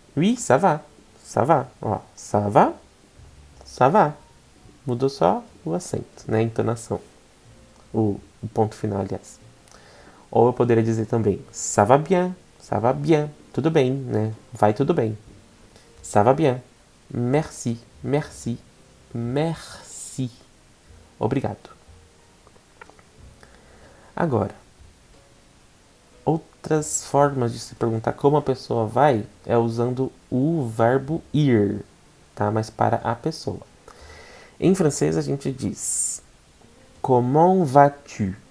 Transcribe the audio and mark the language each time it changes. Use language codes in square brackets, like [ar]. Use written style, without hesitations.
[fr] Oui, ça va. Ça va. Ó, ça va? Ça va. [pt] Mudou só o acento, né? A entonação. O ponto final, aliás. Ou eu poderia dizer também, [fr] ça va bien, [pt] tudo bem, né? Vai tudo bem. [fr] Ça va bien, merci, merci, merci. [pt] Obrigado. Agora, outras formas de se perguntar como a pessoa vai é usando o verbo ir, tá? Mas para a pessoa. Em francês a gente diz [fr] comment vas-tu?